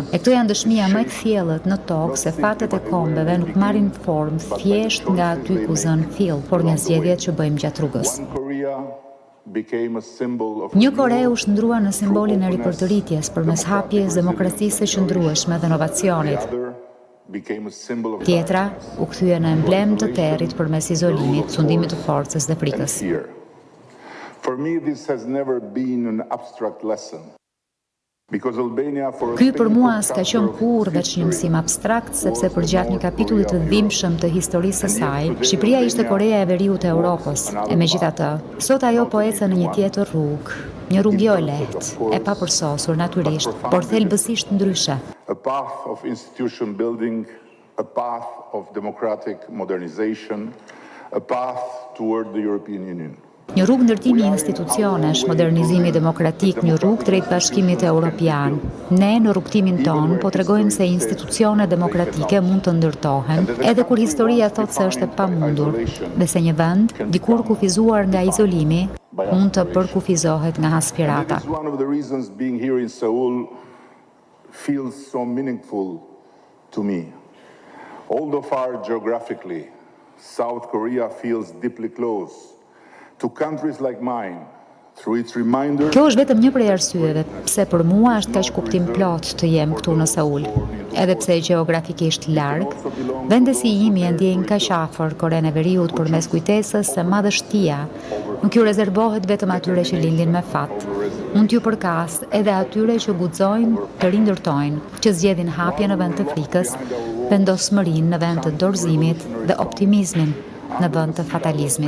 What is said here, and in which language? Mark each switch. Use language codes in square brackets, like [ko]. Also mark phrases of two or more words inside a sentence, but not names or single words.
[sq] E këto janë dëshmia më e thjellët në tokë se fatet e kombeve nuk marrin formë thjesht nga aty ku zën fill, por nga zgjedhjet që bëjmë gjatë rrugës. Një Kore u shndrua në simbolin e ripërtëritjes përmes hapjes, demokracisë së qëndrueshme dhe inovacionit. Tjetra u kthye në emblem të territ përmes izolimit, sundimit të forcës dhe frikës. [en] For me this has never been an abstract lesson. [sq] Ky për mua s'ka qenë kurrë veç një mësim abstrakt, sepse përgjatë një kapitulli të dhimbshëm të historisë së saj, Shqipëria ishte Korea e Veriut e Europës. E megjithatë, sot ajo po ecën në një tjetër rrugë, një rrugë jo e lehtë, e papërsosur natyrisht, por thelbësisht ndryshe. [en] A path of institution building, a path of democratic modernization, a path toward the European Union. [sq] Një rrugë ndërtimi institucionesh, modernizimi demokratik, një rrugë drejt bashkimit evropian. Ne në rrugtimin ton po tregojmë se institucione demokratike mund të ndërtohen, edhe kur historia thot se është e pamundur, dhe se një vend, dikur kufizuar nga izolimi, mund të përkufizohet nga aspirata. [en] One of the reasons being here in Seoul feels so meaningful to me. Although far geographically, South Korea feels deeply close to countries like mine, through its reminder. [sq] Kjo është vetëm një prej arsyeve pse për mua është kaq kuptim plot të jem këtu në Seul. Edhe pse gjeografikisht larg, vendesi im e ndjejnë kaq afër Koren e Veriut përmes kujtesës se madhështia nuk ju rezervohet vetëm atyre që lindin me fat. Mund t'ju përkas edhe atyre që guxojnë të rindërtojnë, që zgjedhin hapje në vend të frikës, vendosmërinë në vend të dorëzimit dhe optimizmin në vend të fatalizmit.